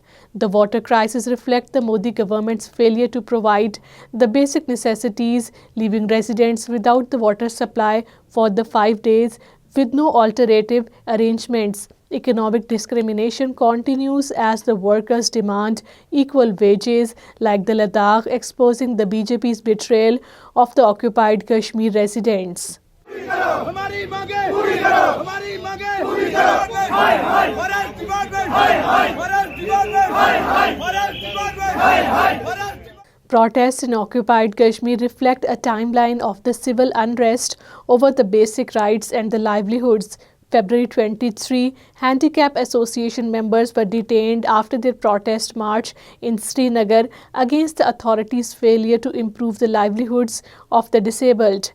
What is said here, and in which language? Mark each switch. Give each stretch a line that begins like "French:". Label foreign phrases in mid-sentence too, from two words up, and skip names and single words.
English: The water crisis reflects the Modi government's failure to provide the basic necessities, leaving residents without the water supply for the 5 days with no alternative arrangements. Economic discrimination continues as the workers demand equal wages like the Ladakh, exposing the BJP's betrayal of the occupied Kashmir residents.
Hindi: हमारी मांगे पूरी करो, हमारी मांगे पूरी करो, हाय हाय
English: forest department,
Hindi: हाय हाय
English: forest department,
Hindi: हाय हाय
English: forest department,
Hindi: हाय हाय फॉरेस्ट.
English: Protests in occupied Kashmir reflect a timeline of the civil unrest over the basic rights and the livelihoods. February 23, Handicap Association members were detained after their protest march in Srinagar against the authorities' failure to improve the livelihoods of the disabled.